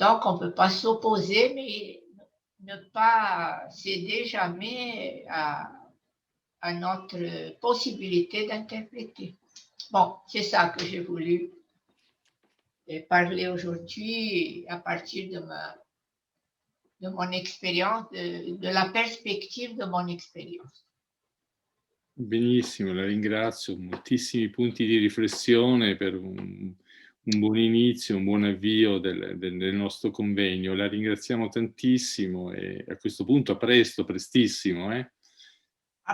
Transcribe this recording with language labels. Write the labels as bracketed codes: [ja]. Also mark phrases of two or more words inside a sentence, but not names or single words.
[fr] Donc, on ne peut pas s'opposer, mais ne pas céder jamais à notre possibilité d'interpréter. Bon, c'est ça que j'ai voulu parler aujourd'hui à partir de mon expérience, de la perspective de mon expérience. [it] Benissimo, la ringrazio. Moltissimi punti di riflessione per un buon inizio, un buon avvio del nostro convegno. La ringraziamo tantissimo e a questo punto a presto, prestissimo. A